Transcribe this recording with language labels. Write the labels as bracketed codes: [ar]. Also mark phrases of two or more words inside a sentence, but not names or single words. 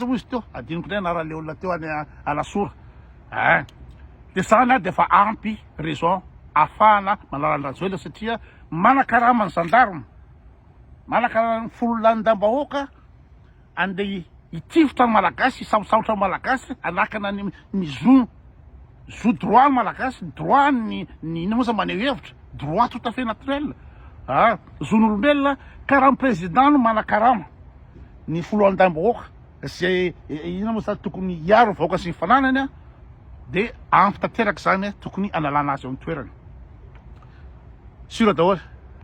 [mg] moa izy teo adiniko ndray anara le olona teo any alasora de zany de fa ampy raison ahafahana manala ny rajoel satria manakarama ny gendarme manakarama ny fololandam-bahoaka andeha hitifotra ny malagasy hisamosamotra ny malagasy anakana ny zo droit ny malagasy droit ny ina moa za maneho hevitra [fr] droit tout à fait naturel [mg] zon'olombelona ka raha ny président no manakarama ny fololandam-bahoaka zay ina moa zany tokony hiaro ny vahoaka sy ny fananany de ampy tanteraka zany tokony analana azy eo amin'ny toerany sura daholo